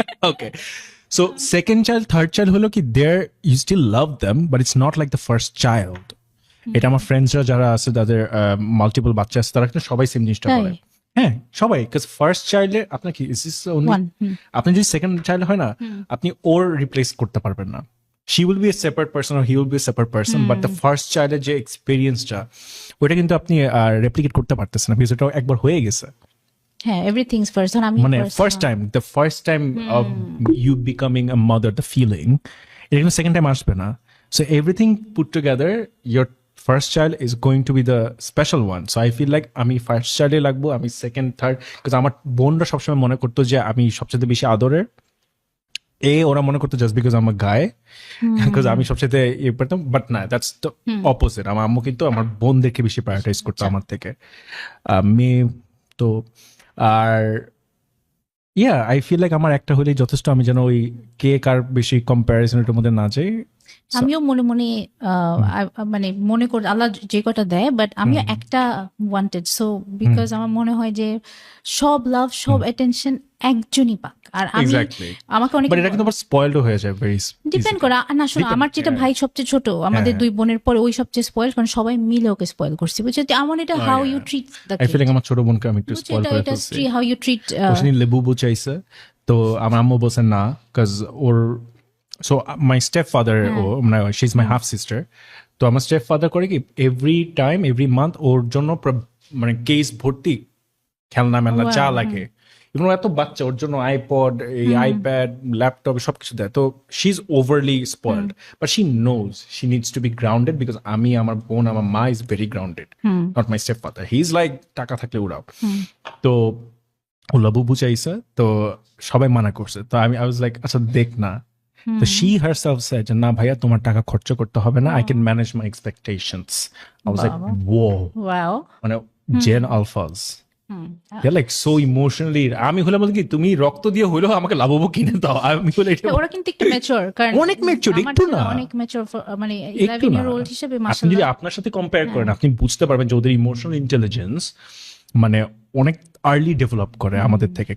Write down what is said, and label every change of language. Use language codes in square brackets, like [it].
[en] okay, so second child, third child [bn] হলো কি [en] There you still love them, but it's not like the first child. [bn] এটা আমার ফ্রেন্ডসরা যারা আছে তাদের মাল্টিপল বাচ্চা আছে, তারা কিন্তু সবাই সেম জিনিসটা বলে। হ্যাঁ, সবাই, বিকজ ফার্স্ট চাইল্ডে আপনার কি আপনি যদি সেকেন্ড চাইল্ড হয় না, আপনি ওর রিপ্লেস করতে পারবেন না। [en] she will be a separate person or he will be a separate person, but the first child [bn] যে এক্সপেরিয়েন্সটা ওটা কিন্তু আপনি রেপ্লিকেট করতে পারতেছেন না, বিকজ ওটা একবার হয়ে গেছে। [en] হ্যাঁ, everything's first. আমি মানে the first time of you becoming a mother, the feeling, [bn] এটা কিন্তু সেকেন্ড টাইম আসবে না। [en] So everything put together, your first child is going to be the special one. So I feel like [bn] আমি first চাইল্ডে লাগবো, আমি second, third, because আমার বোনরা সবসময় মনে করতো যে আমি সবচেয়ে বেশি আদরের। ওরা মনে করতো জাস্ট বিকজ আমার গায়ে, বিকজ আমি সবচেয়ে ইয়ে করতাম, বাট না, [en] That's the opposite. [bn] আমার আম্মু কিন্তু আমার বোনদেরকে বেশি প্রায়োরিটাইজ করতো আমার থেকে। মেয়ে তো আর [en] I feel like [bn] আমার একটা হলেই যথেষ্ট, আমি যেন ওই কে কার বেশি কম্প্যারিজনের মধ্যে না যাই। আমিও মনে মনে মানে মনে করি আল্লাহ যে কটা দেয়, বাট আমিও একটা ওয়ান্টেড। সো বিকজ আমার মনে হয় যে সব লাভ, সব অ্যাটেনশন একজনই পাক। আর আমি আমাকে অনেক, বাট এটা কিন্তু আবার স্পয়েলড হয়ে যায়, ভেরি ডিপেন্ড করে না। শোনো, আমার যেটা ভাই সবচেয়ে ছোট, আমাদের দুই বোনের পরে ওই সবচেয়ে স্পয়েল, কারণ সবাই মিলে ওকে স্পয়েল করছে, বুঝছো? আমার এটা [en] How you treat the kid. I feel like [bn] আমার ছোট বোনকে আমি একটু স্পয়েল করে ফেলছি। [en] how you treat, [bn] ওসনি লেবু চাইছে, তো আমার আম্মু বলছে না, কাজ ওর। [en] So my stepfather, she's my half sister. [bn] তো আমার stepfather করে কি [en] every month [bn] ওর জন্য মানে কেস ভর্তি খেলনা মেলনা চা লাগে। এবং এত বাচ্চা, ওর জন্য আইপড, এই আইপ্যাড, ল্যাপটপ সবকিছু দেয়। [en] তো she is overly spoiled, but she knows she needs to be grounded, because [bn] আমি, আমার বোন, আমার মা [en] Is very grounded, not my stepfather. He is like [bn] টাকা থাকলে উড়াও। তো ও লাবু চাইছে, তো সবাই মানা করছে। তো [en] I was like [bn] আচ্ছা দেখ না। তো [en] she herself said [bn] যে না ভাইয়া, তোমার টাকা খরচ করতে হবে না, [en] I can manage my expectations. I was like, whoa. Wow. মানে Gen Alphas, they're like so emotionally. [bn] আমি হলে বলতে কি, তুমি রক্ত দিয়ে হইলেও আমাকে লাববো কিনে দাও। আমি হলে এটা, ওরা কিন্তু একটু ম্যাচিওর, কারণ অনেক ম্যাচিওর, একটু না অনেক ম্যাচিওর, মানে [en] 11 year old [bn] হিসেবে আপনি মাশাআল্লাহ। যদি আপনার সাথে কম্পেয়ার করেন, আপনি বুঝতে পারবেন যে ওদের ইমোশনাল ইন্টেলিজেন্স মানে অনেক আর্লি ডেভেলপ করে আমাদের থেকে।